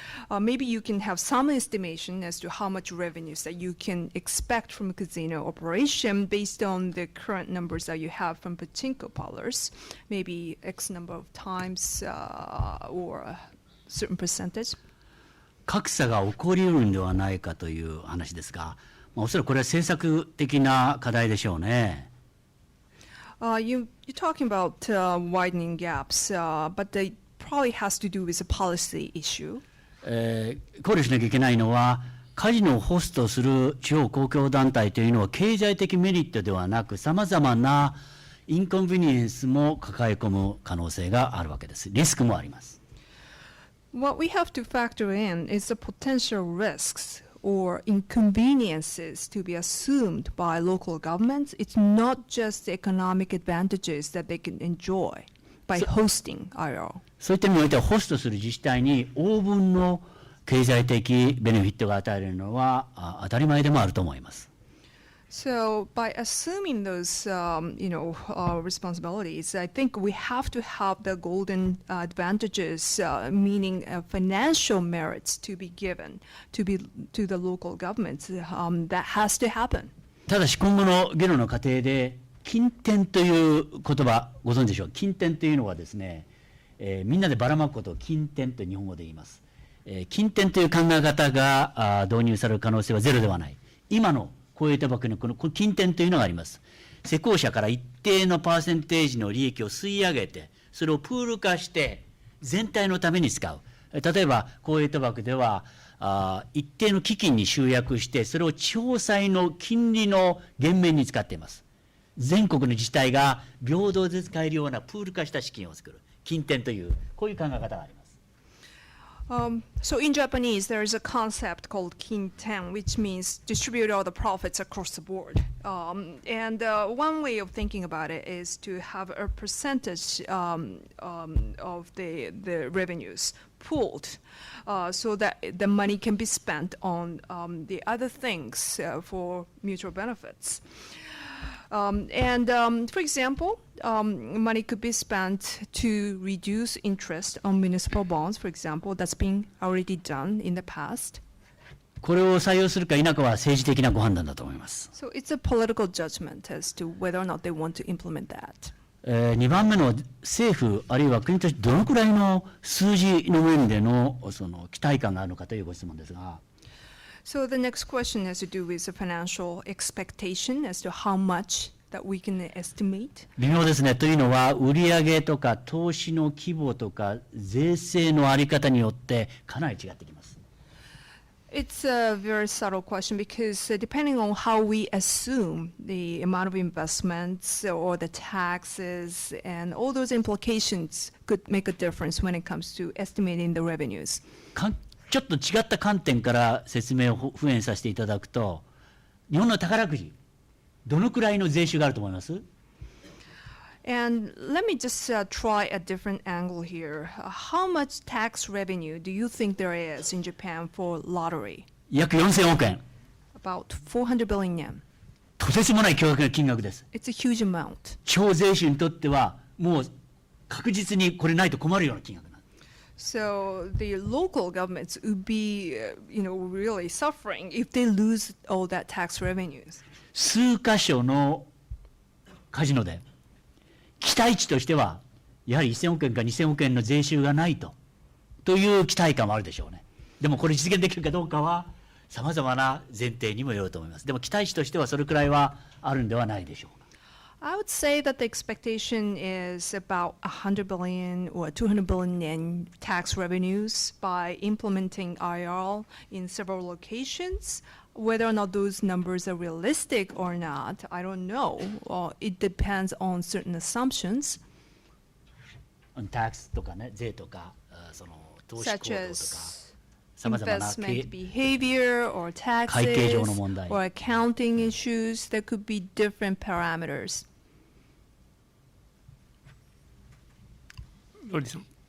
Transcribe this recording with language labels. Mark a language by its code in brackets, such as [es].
[en] Maybe you can have some estimation as to how much revenues that you can expect from a casino operation based on the current numbers that you have from pachinko parlors, maybe X number of times or a certain percentage. [ja] 格差が起こりうるんではないかという話ですが、おそらくこれは政策的な課題でしょうね。 [en] You're talking about widening gaps, but it probably has to do with a policy issue. [ja] 考慮しなきゃいけないのは、カジノをホストする地方公共団体というのは経済的メリットではなく、さまざまなインコンビニエンスも抱え込む可能性があるわけです。リスクもあります。 [en] What we have to factor in is the potential risks or inconveniences to be assumed by local governments. It's not just the economic advantages that they can enjoy by hosting IRL. [ja] そういった意味においては、ホストする自治体に応分の経済的ベネフィットが与えられるのは当たり前でもあると思います。 [en] So by assuming those, responsibilities, I think we have to have the golden advantages, meaning financial merits, to be given to the local governments. That has to happen. [ja] ただし今後の議論の過程で、金転という言葉ご存知でしょう。金転というのはですね、みんなでばらまくことを金転と日本語で言います。金転という考え方が導入される可能性はゼロではない。今の公営賭博のこの金転というのがあります。施工者から一定のパーセンテージの利益を吸い上げて、それをプール化して全体のために使う。例えば公営賭博では一定の基金に集約して、それを地方債の金利の減免に使っています。全国の自治体が平等で使えるようなプール化した資金を作る。金転というこういう考え方があります。 [en] So in Japanese, there is a concept called kinten, which means distribute all the profits across the board. And one way of thinking about it is to have a percentage of the revenues pooled, so that the money can be spent on the other things for mutual benefits. For example, money could be spent to reduce interest on municipal bonds, for example. That's been already done in the past. [ja] これを採用するか否かは政治的なご判断だと思います。 [en] So it's a political judgment as to whether or not they want to implement that. [ja] 2番目の政府あるいは国としてどのくらいの数字の面でのその期待感があるのかというご質問ですが。 [en] So the next question has to do with the financial expectation as to how much that we can estimate. [ja] 微妙ですね。というのは、売上とか投資の規模とか税制の在り方によってかなり違ってきます。 [en] It's a very subtle question because depending on how we assume the amount of investments or the taxes and all those implications could make a difference when it comes to estimating the revenues. [ja] ちょっと違った観点から説明を敷衍させていただくと、日本の宝くじ、どのくらいの税収があると思います？ [en] And let me just try a different angle here. How much tax revenue do you think there is in Japan for lottery? [ja] 約4000億円。 [en] About 400 billion yen. [ja] とてつもない巨額な金額です。 [en] It's a huge amount. [ja] 地方税収にとってはもう確実にこれないと困るような金額なんです。 [en] So the local governments would be, really suffering if they lose all that tax revenues. [ja] 数箇所のカジノで期待値としてはやはり1000億円か2000億円の税収がないという期待感はあるでしょうね。でもこれ実現できるかどうかはさまざまな前提にもよると思います。でも期待値としてはそれくらいはあるんではないでしょうか。 [en] I would say that the expectation is about 100 billion or 200 billion yen tax revenues by implementing IR in several locations. Whether or not those numbers are realistic or not, I don't know. It depends on certain assumptions, [ja] タックスとかね、税とか、その投資行動とか、 [en] as [ja] さまざまな [en] investment behavior or [ja] 会計上 [en] taxes [ja] の問題。 [en] or accounting issues. There could be different parameters. [ja] ロリさん。